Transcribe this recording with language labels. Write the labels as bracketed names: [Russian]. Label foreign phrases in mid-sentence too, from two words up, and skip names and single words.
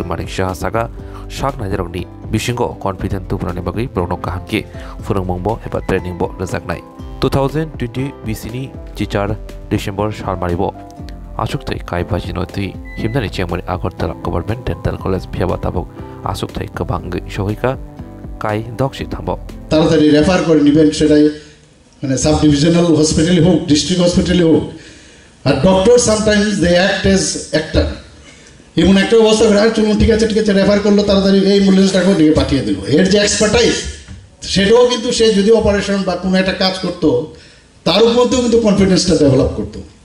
[Kok Borok] Manik Shah Saga Shak Najarogni Bishingo Confident to Pranibagi Brono Kahamki Furumbo Hepa Training Bo Razaknai 2020 BCni Chichar December Shalmaribo Asuktai Kai Bajinoti Himnani Chamber Agartala Government Dental College Piabatabok Asuktai Kabangi Shohika Kai Dokshi Tambo [Bangla] তাড়াতাড়ি রেফার করে নেবেন সেটাই মানে [English] sub divisional hospital [Bangla] হোক [English] district hospital [Bangla] হোক আর [English] doctor sometimes they act as actor [Bangla] এমন একটা অবস্থা হয় চলুন ঠিক আছে রেফার করলো তাড়াতাড়ি এই অ্যাম্বুলেন্সটাকেও নিয়ে পাঠিয়ে দিল এর যে এক্সপার্টাইজ সেটাও কিন্তু সে যদি অপারেশন বা কোনো একটা কাজ করতো তার উপরেও কিন্তু কনফিডেন্সটা ডেভেলপ করতো